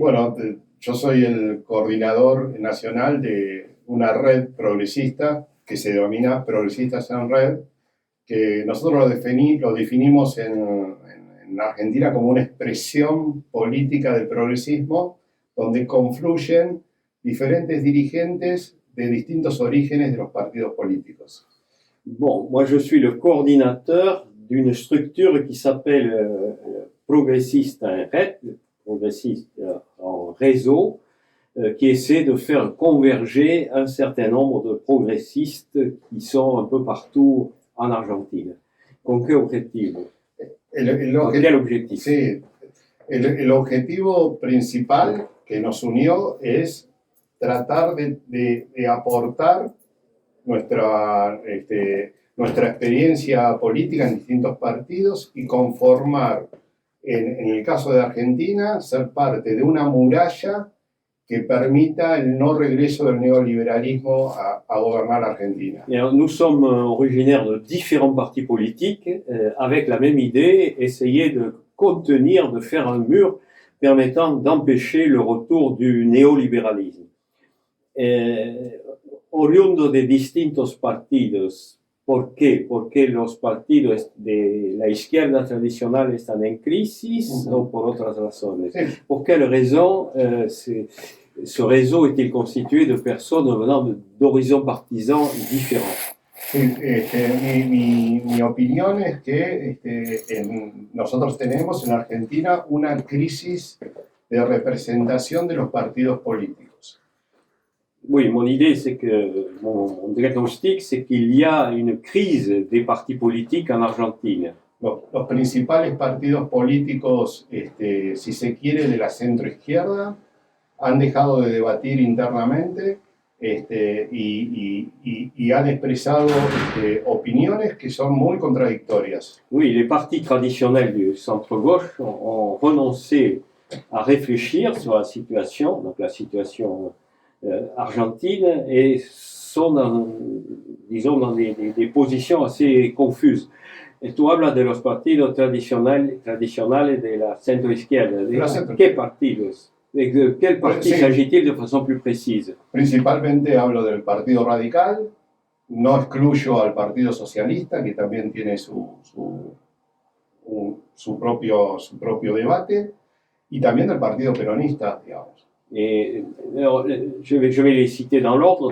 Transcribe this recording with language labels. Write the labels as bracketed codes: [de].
[es] Bueno, yo soy el coordinador nacional de una red progresista que se denomina Progresistas en Red, que nosotros lo definimos en Argentina como una expresión política del progresismo donde confluyen diferentes dirigentes de distintos orígenes de los partidos políticos. [fr] Bon, moi je suis le coordinateur d'une structure qui s'appelle Progressistes en Red, Progressistes en réseau, qui essaie de faire converger un certain nombre de progressistes qui sont un peu partout en Argentine. [es] ¿Con qué objetivo? ¿Con [fr] quel objectif? [es] Sí, el objetivo principal que nos unió es tratar de aportar nuestra experiencia política en distintos partidos y conformar, en el caso de Argentina, ser parte de una muralla que permita el no regreso del neoliberalismo a gobernar Argentina. [fr] Et alors, nous sommes originaires de différents partis politiques avec la même idée, essayer de contenir, de faire un mur permettant d'empêcher le retour du néolibéralisme. [es] Oriundo de distintos partidos. ¿Por qué? Porque los partidos de la izquierda tradicional están en crisis o por otras razones. Sí. [fr] ¿Por quelle raison ce réseau est-il constitué de personnes venant d'horizons partisans différents? [es] Sí, mi opinión es que nosotros tenemos en Argentina una crisis de representación de los partidos políticos. [fr] Oui, mon idée, c'est que, mon diagnostic, c'est qu'il y a une crise des partis politiques en Argentine. [es] Los principales partidos políticos, si se quiere, de la centroizquierda, han dejado de debatir internamente y han expresado opiniones que son muy contradictorias. [fr] Oui, les partis traditionnels du centre-gauche ont renoncé à réfléchir sur la situation, donc la situation argentine, et sont dans des positions assez confuses. [es] Et tú hablas de los partidos tradicionales de la centroizquierda. ¿Qué partidos? [fr] ¿De quel parti s'agit-il de façon plus précise? [es] Principalmente hablo del Partido Radical, no excluyo al Partido Socialista, que también tiene su propio debate, y también del Partido Peronista, digamos. [fr] Et alors, je vais les citer dans l'ordre.